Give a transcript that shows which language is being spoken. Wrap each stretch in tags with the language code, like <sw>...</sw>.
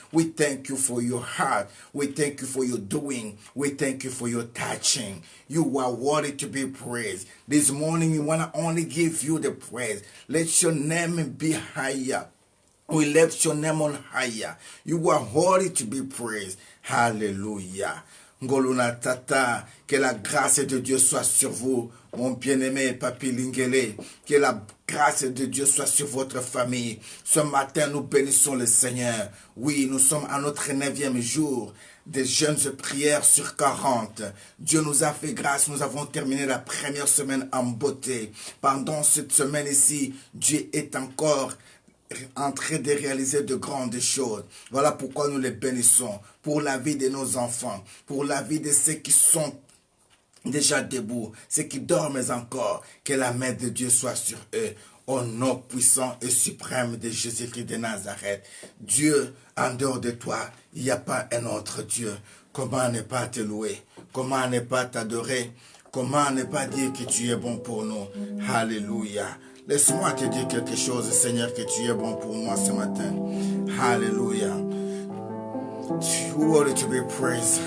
<en>We thank you for your heart. We thank you for your doing. We thank you for your touching. You are worthy to be praised. This morning we want to only give you the praise. Let your name be higher. We lift your name on higher. You are worthy to be praised. Hallelujah.</en> <fr>Ngoluna Tata, que la grâce de Dieu soit sur vous, mon bien-aimé Papi Lingele, que la grâce de Dieu soit sur votre famille. Ce matin, nous bénissons le Seigneur. Oui, nous sommes à notre 9e jour des jeûnes de prière sur 40. Dieu nous a fait grâce, nous avons terminé la première semaine en beauté. Pendant cette semaine ici, Dieu est encore en train de réaliser de grandes choses. Voilà pourquoi nous les bénissons. Pour la vie de nos enfants, pour la vie de ceux qui sont déjà debout, ceux qui dorment encore, que la main de Dieu soit sur eux. Au nom puissant et suprême de Jésus-Christ de Nazareth. Dieu, en dehors de toi, il n'y a pas un autre Dieu. Comment ne pas te louer? Comment ne pas t'adorer? Comment ne pas dire que tu es bon pour nous? Alléluia. Laisse-moi te dire quelque chose, Seigneur, que tu es bon pour moi ce matin. Alléluia.</fr> <en>You are worthy to be praised.</en>